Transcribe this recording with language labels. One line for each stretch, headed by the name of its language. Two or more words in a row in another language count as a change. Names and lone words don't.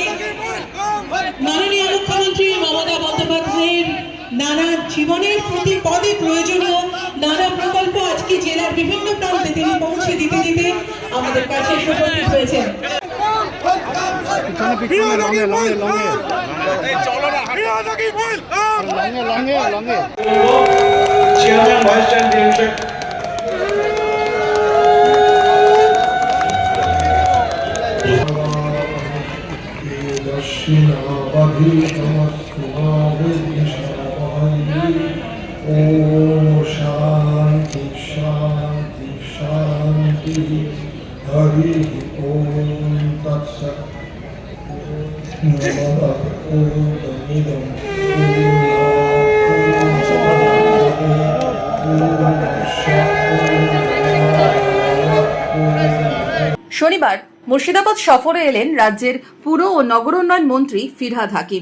Bangla: মাননীয় মুখ্যমন্ত্রী মমতা বন্দ্যোপাধ্যায়ের নানা জীবনের প্রতি পদে প্রয়োজনীয় নানা প্রকল্প আজকে জেলার বিভিন্ন প্রান্তে তিনি পৌঁছে দিতে দিতে আমাদের কাছে উপস্থিত হয়েছেন।
English: chairman vice chairman
Sanskrit: शांति शांति शांति हरि ओम तत्सत्
Bangla: শনিবার মুর্শিদাবাদ সফরে এলেন রাজ্যের পুর ও নগরোন্নয়ন মন্ত্রী ফিরহাদ হাকিম।